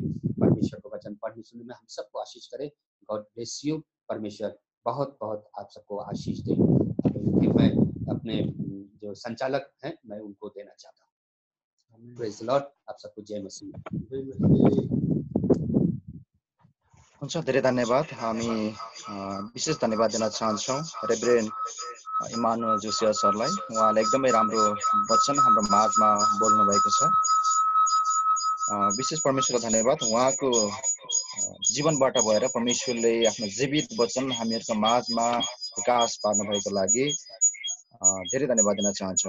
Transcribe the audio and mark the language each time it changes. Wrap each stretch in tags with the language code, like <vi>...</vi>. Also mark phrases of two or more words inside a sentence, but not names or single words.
<hi>परमेश्वर को वचन पढ़ने सुनने में हम सबको आशीष करे।</hi> <en>God bless you.</en> <hi>परमेश्वर बहुत बहुत आप सबको आशीष दे। फिर मैं अपने जो संचालक हैं मैं उनको देना चाहता हूँ।</hi> <en>praise the Lord.</en> <hi>आप सबको जय मसीह।</hi> <ne>हुन्छ, धेरै धन्यवाद। हामी विशेष धन्यवाद दिन चाहन्छौँ रेभरेन्ड इमानुएल जोसिया सरलाई। उहाँले एकदमै राम्रो वचन हाम्रो माझमा बोल्नु भएको छ। विशेष परमेश्वरको धन्यवाद। उहाँको जीवनबाट भएर परमेश्वरले आफ्नो जीवित वचन हामीहरूको माझमा विकास पार्नु भएको लागि धेरै धन्यवाद दिन चाहन्छौँ।</ne>